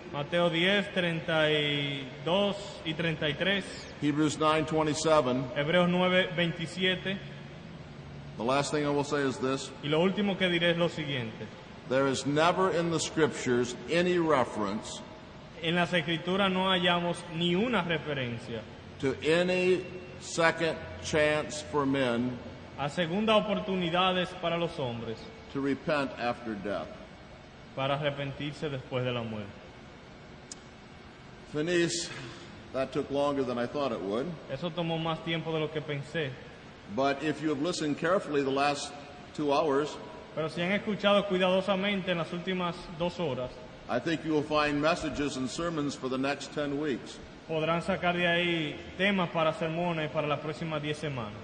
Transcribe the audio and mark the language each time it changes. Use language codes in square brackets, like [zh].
[es] Mateo 10, 32 y 33, [en] Hebrews 9:27. [es] Hebreos 9:27. [en] The last thing I will say is this: [es] Y lo último que diré es lo siguiente. [en] there is never in the scriptures any reference [es] En las escrituras no hallamos ni una referencia [en] to any second chance for men [es] a segundas oportunidades para los hombres [en] to repent after death. [es] para arrepentirse después de la muerte. [en] Denise, that took longer than I thought it would. [es] Eso tomó más tiempo de lo que pensé. [en] But if you have listened carefully the last 2 hours, [es] Pero si han escuchado cuidadosamente en las últimas 2 horas, [en] I think you will find messages and sermons for the next 10 weeks. [es] podrán sacar de ahí temas para sermones para las próximas 10 semanas.